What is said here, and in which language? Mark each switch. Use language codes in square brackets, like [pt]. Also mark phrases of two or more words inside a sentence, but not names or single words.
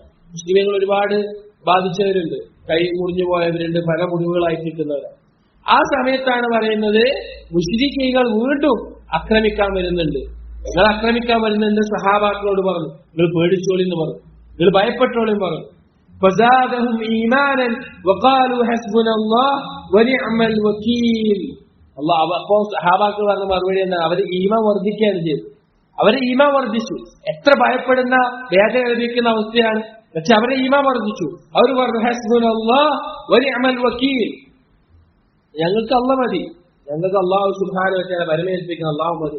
[ml] മുസ്ലിമീങ്ങൾ ഒരുപാട് ബാധിച്ചവരുണ്ട്, കൈ മുറിഞ്ഞു പോയവരുണ്ട്, പല മുറിവുകളായി കിട്ടുന്നവരാണ്. ആ സമയത്താണ് പറയുന്നത് മുശ്രിക്കീങ്ങൾ വീണ്ടും ആക്രമിക്കാൻ വരുന്നുണ്ട്. നിങ്ങൾ ആക്രമിക്കാൻ വരുന്നുണ്ട്. സഹാബാക്കളോട് പറഞ്ഞു, നിങ്ങൾ പേടിച്ചോളിന്ന് പറഞ്ഞു, നിങ്ങൾ ഭയപ്പെട്ടോളിന്ന് പറഞ്ഞു. [ar] فزادهم إيمانا وقالوا حسبنا الله ونعم الوكيل. [ml] അള്ളാഹ് അപ്പോൾ സഹാബാക്കൾ പറഞ്ഞ മറുപടി എന്താ? അവര് ഈമാൻ വർദ്ധിക്കുകയാണ് ചെയ്തത്. അവരെ ഈമാൻ വർദ്ധിച്ചു. എത്ര ഭയപ്പെടുന്ന വേദന ലഭിക്കുന്ന അവസ്ഥയാണ്. പക്ഷെ അവരെ ഈമാൻ വർദ്ധിച്ചു. അവർ പറഞ്ഞു [ar] حسبنا الله ونعم الوكيل, [ml] ഞങ്ങൾക്ക് അല്ലാഹ് മതി, ഞങ്ങൾക്ക് [ar] الله سبحانه وتعالى [ml] പരമേൽപ്പിക്കുന്ന അല്ലാഹു മതി.